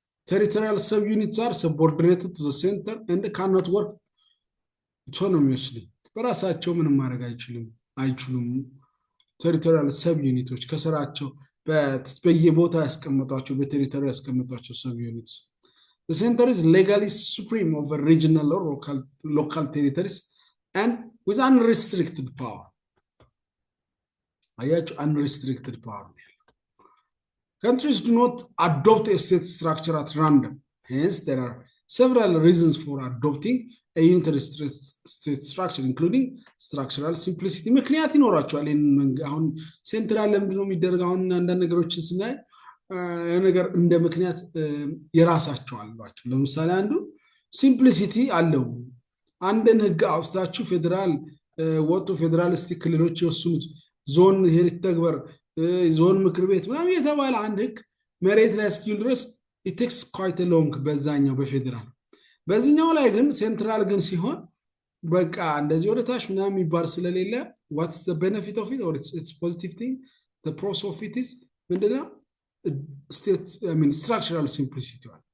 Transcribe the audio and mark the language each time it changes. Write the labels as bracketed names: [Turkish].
[English] Territorial subunits are subordinated to the center and cannot work autonomously. [Amharic] በራሳቸው ምንም ማድረግ አይችሉም። ቴሪቶሪያል ሰብ ዩኒቶች ከስራቸው በየቦታ ያስቀመጧቸው በቴሪቶሪ ያስቀመጧቸው ሰብ ዩኒትስ። [English] The center is legally supreme over regional or local territories and with unrestricted power. [Amharic] አያችሁ [English] unrestricted power. Countries do not adopt a state structure at random. Hence, there are several reasons for adopting a unitary state structure, including structural simplicity. [Amharic] ምክንያት ይኖራቸዋል። አሁን ሴንትራል ለምንድነው የሚደረገው? አሁን አንዳንድ ነገሮችን ስናይ ነገር እንደ ምክንያት የራሳቸው አሏቸው። ለምሳሌ አንዱ ሲምፕሊሲቲ አለው። አንድን ህግ አውጥታችሁ ፌዴራል ወጥቶ ፌዴራሊስቲክ ክልሎች የወሰኑት ዞን ይሄን ተግባር ዞን ምክር ቤት ምናምን የተባለ አንድ ህግ መሬት ላይ እስኪል ድረስ [English] it takes quite a long [Amharic] በዛኛው በፌዴራል። በዚህኛው ላይ ግን ሴንትራል ግን ሲሆን በቃ እንደዚህ ወደ ታች ምናምን የሚባል ስለሌለ [English] what's the benefit of it or it's positive thing, the pros of it is [Amharic] ምንድነው? [English] state structural simplicity.